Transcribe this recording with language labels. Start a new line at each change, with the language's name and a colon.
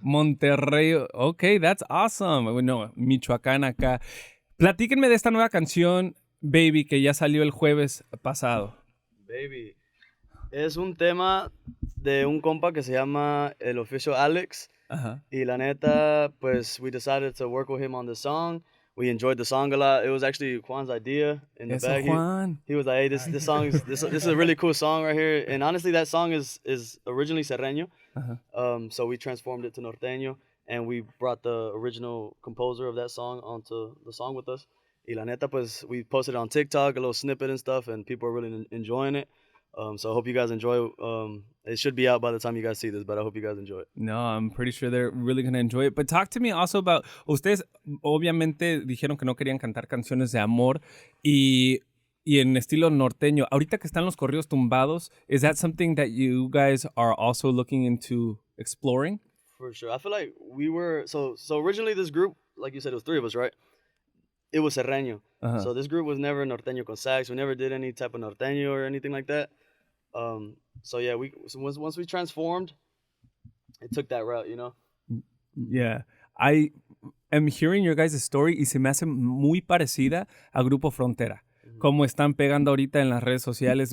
English: Monterrey. Okay, that's awesome.
Spanish: No, Michoacán acá. Platíquenme de esta nueva canción, Baby, que ya salió el jueves pasado.
English: Baby.
Spanish: Es un tema de un compa que se llama el oficial Alex. Ajá. Y la neta, pues,
English: we decided to work with him on this song. We enjoyed the song a lot. It was actually Juan's idea in the
Spanish: Eso,
English: bag. Juan. He was like, "Hey, this song is this is a really cool song right here." And honestly, that song is originally serreño. Uh-huh. So we transformed it to norteño, and we brought the original composer of that song onto the song with us.
Spanish: Y la neta, pues,
English: we posted it on TikTok, a little snippet and stuff, and people are really enjoying it. So I hope you guys enjoy. It should be out by the time you guys see this, but I hope you guys enjoy it. No, I'm pretty sure they're really going to enjoy it. But talk to me also about,
Spanish: ustedes obviamente dijeron que no querían cantar canciones de amor y en estilo norteño. Ahorita que están los corridos tumbados,
English: is that something that you guys are also looking into exploring? For sure. I feel like we were, so originally this group, like you said, it was 3 of us, right? It was serreño. Uh-huh. So this group was never norteño con sax. We never did any type of norteño or anything like that. So yeah, once we transformed, it took that route, Yeah. I am hearing your guys' story
Spanish: y se me hace muy parecida a Grupo Frontera. Como están pegando ahorita en las redes sociales.